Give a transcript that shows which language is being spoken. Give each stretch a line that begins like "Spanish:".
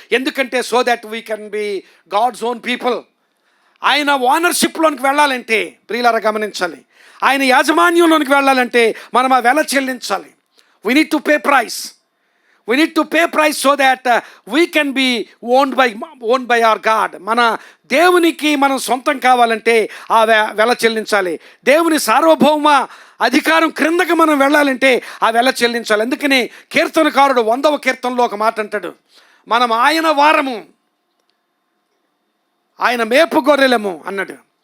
Telugu: ఎందుకంటే
English: So that we can be God's own people.
Telugu: ఆయన ఓనర్షిప్లోనికి వెళ్ళాలంటే, ప్రియులారా గమనించాలి, ఆయన యాజమాన్యంలోనికి వెళ్ళాలంటే మనం ఆ వెల చెల్లించాలి.
English: We need to pay price. We need to pay price so that we can be owned by our God.
Telugu: మన దేవునికి మనం సొంతం కావాలంటే ఆ వెల చెల్లించాలి. దేవుని సార్వభౌమ అధికారం క్రిందకి మనం వెళ్ళాలంటే ఆ వెల చెల్లించాలి. అందుకని కీర్తనకారుడు 100వ కీర్తనలో ఒక మాట అంటాడు, మనం ఆయన వారము, ఆయన మేపు గొర్రెలము అన్నాడు.